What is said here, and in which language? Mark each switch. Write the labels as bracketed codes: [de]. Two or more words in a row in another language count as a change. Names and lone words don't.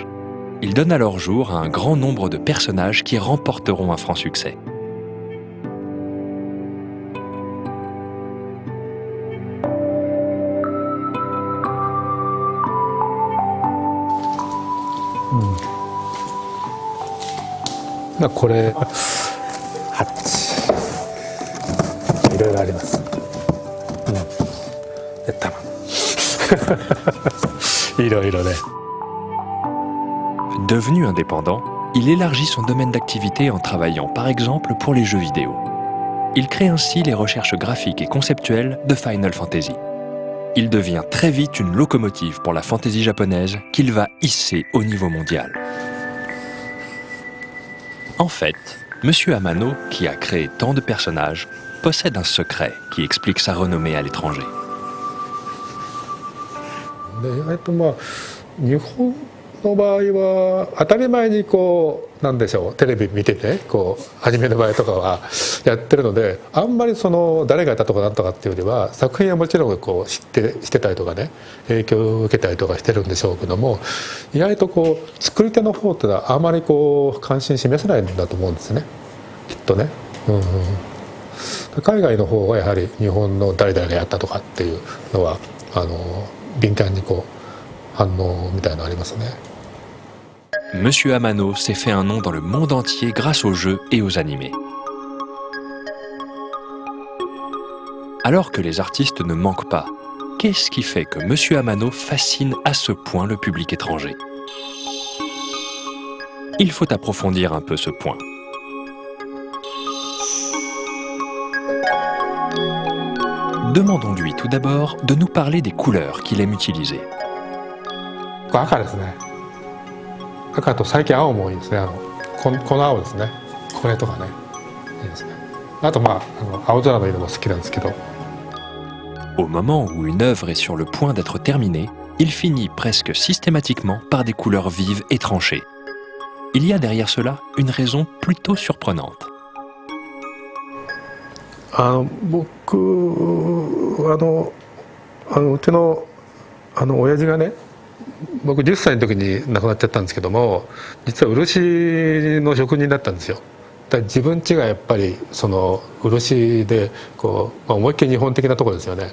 [fr] Il donne alors jour à un grand nombre de personnages qui remporteront un franc succès. Mmh. [ja] これハッチいろいろあります。多分いろいろね。 [fr] Devenu indépendant, il élargit son domaine d'activité en travaillant par exemple pour les jeux vidéo. Il crée ainsi les recherches graphiques et conceptuelles de Final Fantasy. Il devient très vite une locomotive pour la fantasy japonaise qu'il va hisser au niveau mondial. En fait, Monsieur Amano, qui a créé tant de personnages, possède un secret qui explique sa renommée à l'étranger. [ja] 日本の場合は当たり前になんでしょう、テレビ見ててアニメの場合とかはやってるので、あんまり誰がやったとかなんとかっていうよりは作品はもちろん知ってたりとかね、影響を受けたりとかしてるんでしょうけども、意外と作り手の方ってのはあまり関心示せないんだと思うんですね、きっとね。海外の方はやはり日本の誰々がやったとかっていうのは敏感に反応みたいなのありますね。 [fr] Monsieur Amano s'est fait un nom dans le monde entier grâce aux jeux et aux animés. Alors que les artistes ne manquent pas, qu'est-ce qui fait que Monsieur Amano fascine à ce point le public étranger? Il faut approfondir un peu ce point. Demandons-lui tout d'abord de nous parler des couleurs qu'il aime utiliser. [ja] 赤ですね。赤と最近青もいいですね。この青ですね。これとかね、いいですね。あと青空の色も好きなんですけど。 [fr] Au moment où une œuvre est sur le point d'être terminée, il finit presque systématiquement par des couleurs vives et tranchées. Il y a derrière cela une raison plutôt surprenante. [ja] 僕うちの親父がね、僕10歳の時に亡くなっちゃったんですけども、実は漆の職人だったんですよ。だから自分家がやっぱり漆で思いっきり日本的なところですよね。